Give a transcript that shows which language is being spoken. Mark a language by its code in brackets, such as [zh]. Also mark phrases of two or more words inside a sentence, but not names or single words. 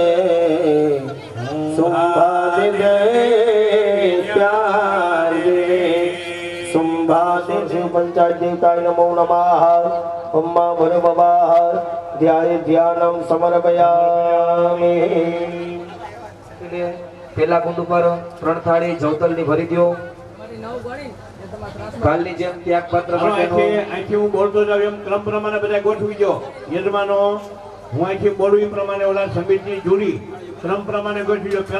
[sa] सुंभादि सुंभादि शिव पंचायत देवताय नमो नमः अम्मा भर बाबा ध्याय ध्यानम समर्पयामि [gu] પેલા કુંડ ઉપર 3 થાળી જવતલની ભરી દો. કાલની જેમ ત્યાગ પાત્ર અહીંથી હું બોલતો જાઉં એમ ક્રમ પ્રમાણે બધા ગોઠવી દો. યજમાનો હું અહીંથી બોલું એ પ્રમાણે ઓલા સમિતિની જુરી ક્રમ પ્રમાણે ગોઠવી દો.